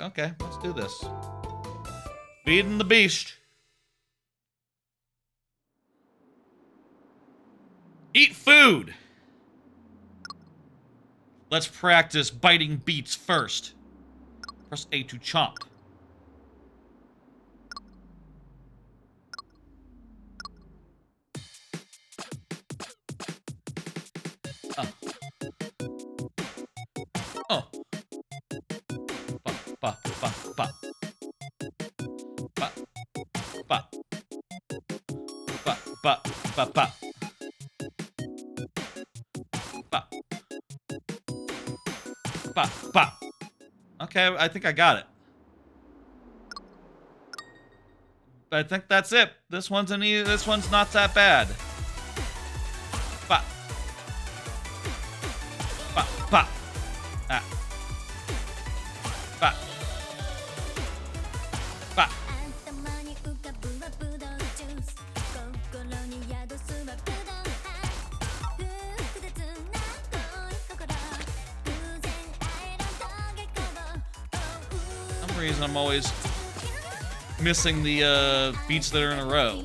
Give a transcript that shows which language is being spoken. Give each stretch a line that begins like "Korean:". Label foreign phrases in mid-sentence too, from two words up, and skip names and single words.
English: Okay, let's do this. Feeding the beast. Eat food. Let's practice biting beats first. Press A to chomp. Oh. Ba, ba, ba, ba. Ba, ba. Ba, ba, ba, ba. Ba. Ba, ba. Okay, I think I got it. I think that's it. This one's not that bad. Ba. Ba, ba. Ah. Ba. Ba. For some reason, I'm always missing the beats that are in a row.